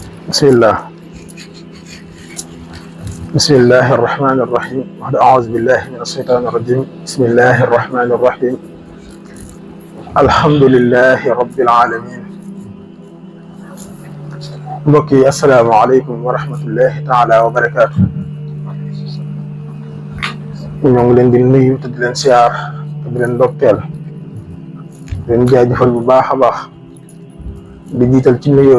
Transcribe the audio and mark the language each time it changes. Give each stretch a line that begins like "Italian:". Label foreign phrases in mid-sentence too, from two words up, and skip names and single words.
Arabic: بسم الله بسم الله الرحمن الرحيم أعوذ بالله من الشيطان الرجيم بسم الله الرحمن الرحيم الحمد لله رب العالمين mbokki السلام عليكم ورحمة الله تعالى وبركاته
Wolof: ñoo ngi leen di nuyu te di leen siyaar te di leen ndokkeel di leen jaajëfal bu baax a baax di jiital ci nuyoo